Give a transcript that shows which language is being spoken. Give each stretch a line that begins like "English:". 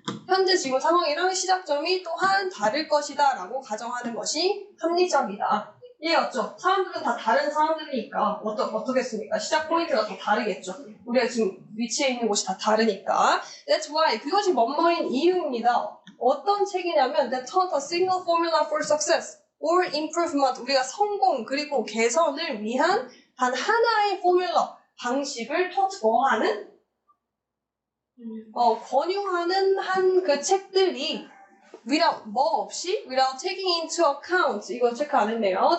Korean: 현재 지금 상황이랑 시작점이 또한 다를 것이다 라고 가정하는 것이 합리적이다. 이해갔죠? 사람들은 다 다른 사람들이니까 어떻겠습니까? 시작 포인트가 더 다르겠죠. 우리가 지금 위치해 있는 곳이 다 다르니까.
English: That's why
Korean: 그것이 뭐뭐인 이유입니다. 어떤 책이냐면
English: That taught a single formula for success or improvement.
Korean: 우리가 성공 그리고 개선을 위한 단 하나의 포뮬러 방식을 taught 뭐하는? 권유하는 한 그 책들이 without 뭐 없이
English: without taking into account
Korean: 이거 체크 안 했네요.